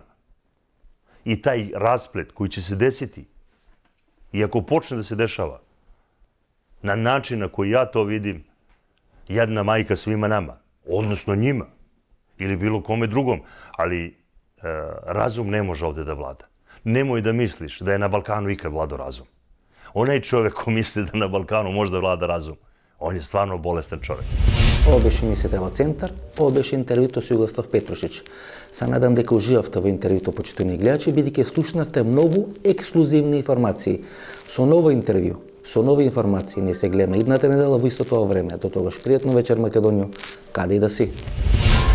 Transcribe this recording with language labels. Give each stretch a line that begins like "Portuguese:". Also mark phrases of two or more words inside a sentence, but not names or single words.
Serbian: I taj rasplet koji će se desiti, i ako počne da se dešava, na način na koji ja to vidim, jedna majka svima nama, odnosno njima, ili bilo kome drugom, ali razum ne može ovde da vlada. Nemoj da misliš da je na Balkanu ikad vladao razum. Onaj čovjek ko misli da na Balkanu može da vlada razum, on je stvarno bolestan čovjek.
Macedonian: Ова беше емисијата во Центар, ова беше интервјуто со Југослав Петрушич. Се надам дека уживавте во интервјуто, почитувани гледачи, бидејќи слушнавте многу ексклузивни информации. Со ново интервју, со нови информации, не се гледаме идната недела во истото време. До тогаш пријатно вечер, Македонијо, каде и да си.